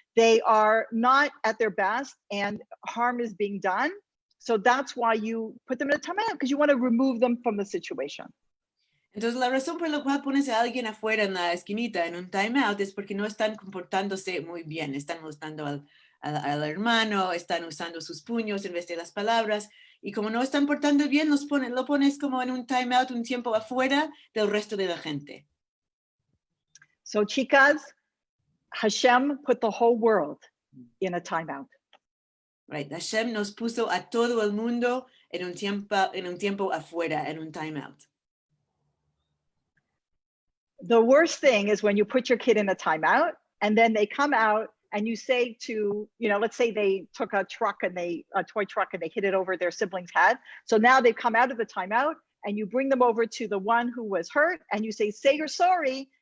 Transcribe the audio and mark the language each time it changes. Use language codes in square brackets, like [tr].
[en] They are not at their best, and harm is being done. So that's why you put them in a timeout, because you want to remove them from the situation. [es] Entonces, la razón por la cual pones a alguien afuera en la esquinita en un timeout es porque no están comportándose muy bien. Están molestando al hermano, están usando sus puños en vez de las palabras. Y como no están portando bien, lo pones como en un timeout, un tiempo afuera del resto de la gente. [en] So, chicas, Hashem put the whole world in a timeout. Right. [es] Hashem nos puso a todo el mundo en un tiempo afuera, en un timeout. [en] The worst thing is when you put your kid in a timeout and then they come out and you say to, let's say they took a toy truck and they hit it over their sibling's head. So now they've come out of the timeout and you bring them over to the one who was hurt and you say you're sorry.